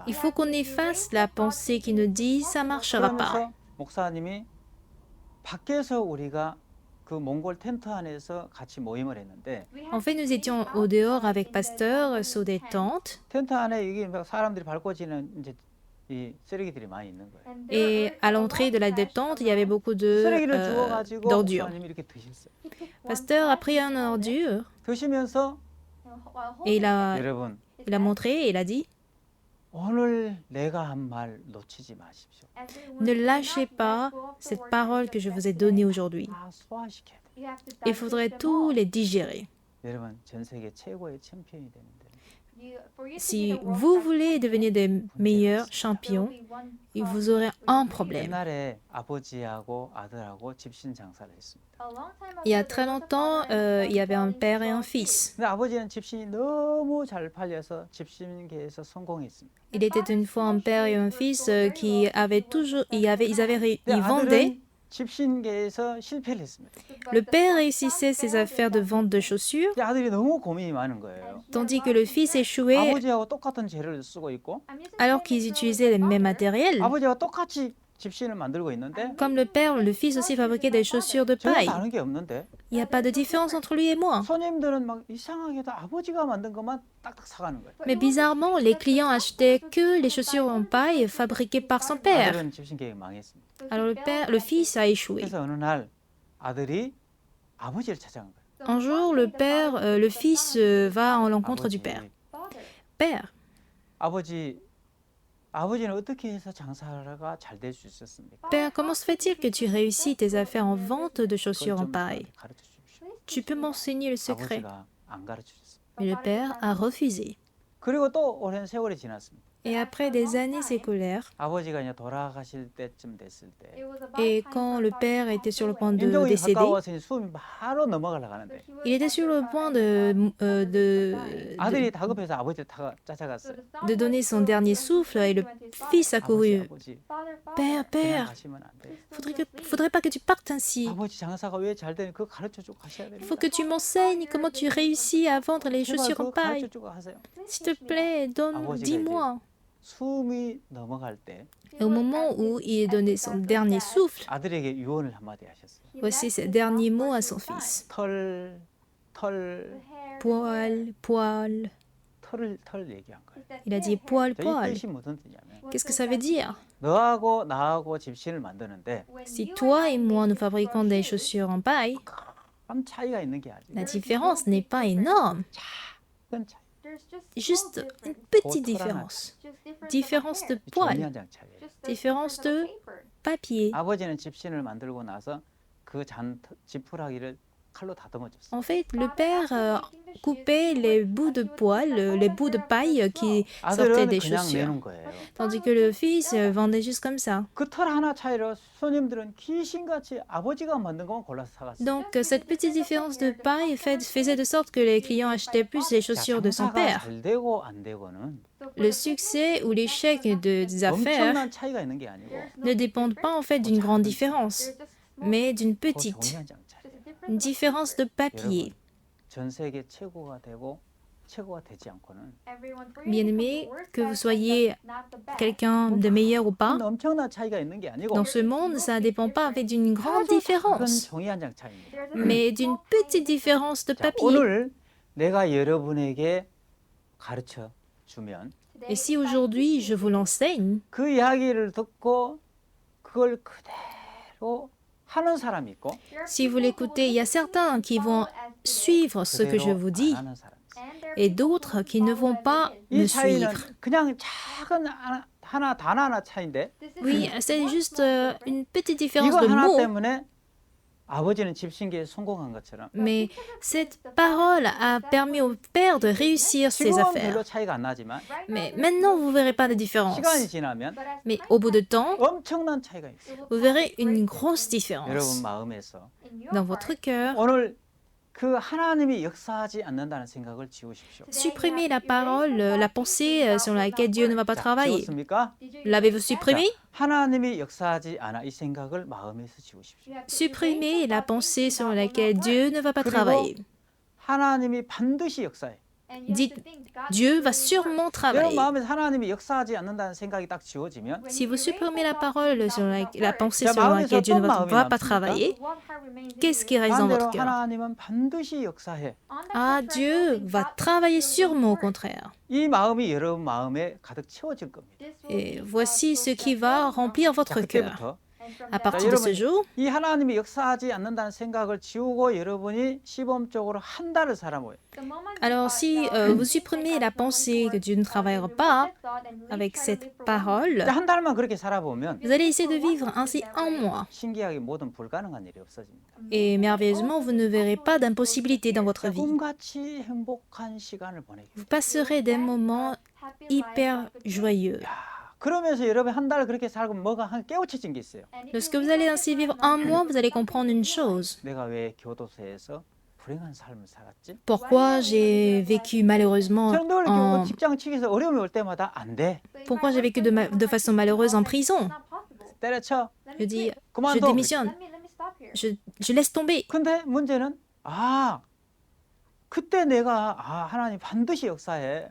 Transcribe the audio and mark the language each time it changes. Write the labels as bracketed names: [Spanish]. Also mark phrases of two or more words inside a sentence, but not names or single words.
[French] Il faut qu'on efface la pensée qui nous dit ça marchera pas. [Korean] 그러면서 목사님이 밖에서 우리가 그 몽골 텐트 안에서 같이 모임을 했는데 [French] En fait, nous étions au dehors avec pasteur sous des tentes [Korean] 텐트 안에 이게 막 사람들이 밟고 지는 이제 이 쓰레기들이 많이 있는 거예요. [French] et à l'entrée de la détente, il y avait beaucoup [Korean] 쓰레기를 주워가지고 [French] d'ordures. [Korean] 목사님이 이렇게 드셨어요. [French] Pasteur a pris un ordure [Korean] 드시면서 [French] et il a montré et il a dit [Korean] 오늘 내가 한 말 놓치지 마십시오. [French] ne lâchez pas cette parole que je vous ai donnée aujourd'hui. [Korean] 다 소화시켜야 돼요. [French] Il faudrait tous les digérer. [Korean] 여러분 전 세계 최고의 챔피언이 되는데 [French] Si vous voulez devenir des meilleurs champions, vous aurez un problème. [Korean] 옛날에 아버지하고 아들하고 집신 장사를 했습니다. [French] Il y a très longtemps, il y avait un père et un fils. [Korean] 근데 아버지는 집신이 너무 잘 팔려서 집신계에서 성공했습니다. [French] Il était une fois un père et un fils qui avaient toujours, [Korean] 근데 [French] ils vendaient. [Korean] 아들은 집신계에서 실패를 했습니다. [French] Le père réussissait ses affaires de vente de chaussures, [Korean] 근데 아들이 너무 고민이 많은 거예요. [French] tandis que le fils échouait [Korean] 아버지하고 똑같은 재료를 쓰고 있고 [French] alors qu'ils utilisaient les mêmes matériels. [Korean] 아버지와 똑같이 집신을 만들고 있는데 [French] Comme le père, le fils aussi fabriquait des chaussures de [Korean] 전혀 [French] paille. [Korean] 다른 게 없는데 [French] Il n'y a pas de différence entre lui et moi. [Korean] 손님들은 막 이상하게도 아버지가 만든 것만 딱딱 사가는 거예요. [French] Mais bizarrement, les clients achetaient que les chaussures en paille fabriquées par son père. [Korean] 아들은 집신계획 망했습니다. [French] Alors le fils a échoué. [Korean] 그래서 어느 날 아들이 아버지를 찾아간 거예요. [French] Un jour, le fils va en l'encontre du père. Père, [Korean] 아버지는 어떻게 해서 장사가 잘 될 수 있었습니까? [French] père, comment se fait-il que tu réussis tes affaires en vente de chaussures en [Korean] 그걸 좀 [French] paille? [Korean] 저한테 가르쳐 주십시오. [French] Tu peux m'enseigner le secret. [Korean] 아버지가 안 가르쳐 줬어요. [French] Mais le père a refusé. [Korean] 그리고 또 오랜 세월이 지났습니다. [French] Et après des années écolaires, [Korean] 아버지가 이제 돌아가실 때쯤 됐을 때 [French] et quand le père était sur le point de [Korean] 인종이 [French] décéder, [Korean] 가까워서 이제 숨이 바로 넘어가려고 하는데 [French] il était sur le point [Korean] 아들이 다급해서 아버지를 찾아갔어요. [French] de donner son dernier souffle et le fils a couru. [Korean] 아버지 [French] Père, [Korean] 그냥 [French] père, [Korean] 가시면 안 돼. [French] faudrait pas que tu partes ainsi. [Korean] 아버지 장사가 왜 잘 되는 그거 가르쳐 주고 가셔야 [French] Il [Korean] 됩니다. [French] faut que tu m'enseignes comment tu réussis à vendre les [Korean] 제발 [French] chaussures [Korean] 그거 [French] en paille. [Korean] 가르쳐 주고 하세요. [French] S'il te plaît, dis-moi. [Korean] 숨이 넘어갈 때 [French] Et au moment où il donnait son dernier souffle, [Korean] 아들에게 유언을 한마디 하셨어요. [French] voici ces derniers mots à son fils. [Korean] 털 [French] Poil, poil. [Korean] 털 얘기한 거예요. [French] Il a dit poil, [Korean] 이 [French] poil. [Korean] 뜻이 무슨 뜻이냐면 [French] Qu'est-ce que ça veut dire? [Korean] 너하고 나하고 집신을 만드는데 [French] Si toi et moi nous fabriquons des chaussures en paille, [Korean] 큰 차이가 있는 게 아니에요. [French] la différence n'est pas énorme. [Korean] 큰 차이. [French] Juste une petite différence. Différence de [Korean] 종이 [French] poil, [Korean] 한 장 차이예요. [French] différence de papier. [Korean] 아버지는 집신을 만들고 나서 그 지푸라기를 칼로 다듬어줬어. [French] En fait, le père coupait les bouts de poil, les bouts de paille qui sortaient [Korean] 아들은 [French] des [Korean] 그냥 [French] chaussures. [Korean] 내는 거예요. [French] Tandis que le fils vendait juste comme ça. [Korean] 그 털 하나 차이로 손님들은 귀신같이 아버지가 만든 것만 골라서 사갔어요. [French] Donc, cette petite différence de paille faisait de sorte que les clients achetaient plus les [Korean] 자, [French] chaussures de son [Korean] 장사가 [French] père. [Korean] 잘 되고 안 되고는 [French] Le succès ou l'échec des affaires [Korean] 엄청난 차이가 있는 게 아니고 [French] ne dépendent pas en fait d'une grande différence, mais d'une [Korean] 그 [French] petite, [Korean] 종이 한 장 차이예요. [French] une différence de papier. [Korean] 전 세계 최고가 되고 최고가 되지 않고는 [French] Bien-aimé, que vous soyez quelqu'un de meilleur ou pas, [Korean] 엄청난 차이가 있는 게 아니고 [French] dans ce monde, ça ne dépend pas en fait d'une grande [Korean] 작은 [French] différence, [Korean] 종이 한 장 차이입니다. [French] mais d'une petite différence de [Korean] 자, [French] papier. [Korean] 오늘 내가 여러분에게 가르쳐 주면 [French] Et si aujourd'hui je vous l'enseigne, [Korean] 그 이야기를 듣고 그걸 그대로 하는 사람이 있고 [French] si vous l'écoutez, il y a certains qui vont suivre ce que je [Korean] 그대로 [French] vous [Korean] 안 [French] dis [Korean] 하는 사람이 있어요. [French] et d'autres qui ne vont pas me [Korean] 이 차이는 [French] suivre. [Korean] 그냥 작은 단 하나 차이인데 [French] Oui, c'est juste une petite différence [Korean] 이거 [French] de [Korean] 하나 [French] mots, [Korean] 때문에 아버지는 집신기에 성공한 것처럼 [French] mais cette parole a permis au père de réussir ses [Korean] 지금은 [French] affaires. [Korean] 별로 차이가 안 나지만 [French] Mais maintenant, vous ne verrez pas de différence. [Korean] 시간이 지나면 [French] Mais au bout de temps, [Korean] 엄청난 차이가 있어요. [French] vous verrez une grosse [Korean] 여러분 [French] différence. [Korean] 마음에서 [French] Dans votre cœur, [Korean] 오늘 그 하나님이 역사하지 않는다는 생각을 지우십시오. [French] supprimez la parole, la pensée sur laquelle Dieu ne va pas [Korean] 자, [French] travailler. [Korean] 지웠습니까? [French] L'avez-vous supprimé? [Korean] 하나님이 역사하지 않아 이 생각을 마음에서 지우십시오. [French] Supprimez la pensée sur laquelle Dieu ne va pas [Korean] 그리고 [French] travailler. [Korean] 하나님이 반드시 역사해. [French] Dites, Dieu va sûrement [Korean] 여러분 [French] travailler. [Korean] 마음에서 하나님이 역사하지 않는다는 생각이 딱 지워지면 [French] Si vous supprimez la parole sur la pensée [Korean] 자, [French] sur [Korean] 마음에서 [French] laquelle Dieu ne [Korean] 어떤 마음이 [French] va pas [Korean] 남습니까? [French] travailler, qu'est-ce qui reste dans [Korean] 반대로 [French] votre cœur? [Korean] 하나님은 반드시 역사해. [French] Ah, Dieu va travailler sûrement au contraire. [Korean] 이 마음이 여러분 마음에 가득 채워질 겁니다. [French] Et voici ce qui va remplir [Korean] 자, [French] votre cœur. [Korean] 그때부터 [French] À partir de ce jour, [Korean] 이 하나님이 역사하지 않는다는 생각을 지우고 여러분이 시범적으로 한 달을 살아보요. [French] alors si vous supprimez la pensée que Dieu ne travaillera pas avec cette parole, [Korean] 한 달만 그렇게 살아보면 [French] vous allez essayer de vivre ainsi un mois. [Korean] 신기하게 모든 불가능한 일이 없어집니다. [French] Et merveilleusement, vous ne verrez pas d'impossibilité dans votre vie. [Korean] 꿈같이 행복한 시간을 보내게. [French] Vous passerez des moments hyper joyeux. [Korean] 그러면서 여러분 한 달 그렇게 살고 뭐가 한 깨우쳐진 게 있어요. [French] Lorsque vous allez ainsi vivre un mois, vous allez comprendre une chose. [Korean] 내가 왜 교도소에서 불행한 삶을 살았지? [French] Pourquoi j'ai vécu malheureusement [Korean] 저는 늘 [French] en... [Korean] 직장 측에서 어려움이 올 때마다 안 돼. [French] Pourquoi j'ai vécu de façon malheureuse en prison? [Korean] 때려쳐. [French] Je dis, je [Korean] 그만둬. [French] démissionne, je laisse tomber. [Korean] 근데 문제는 그때 내가 하나님 반드시 역사해.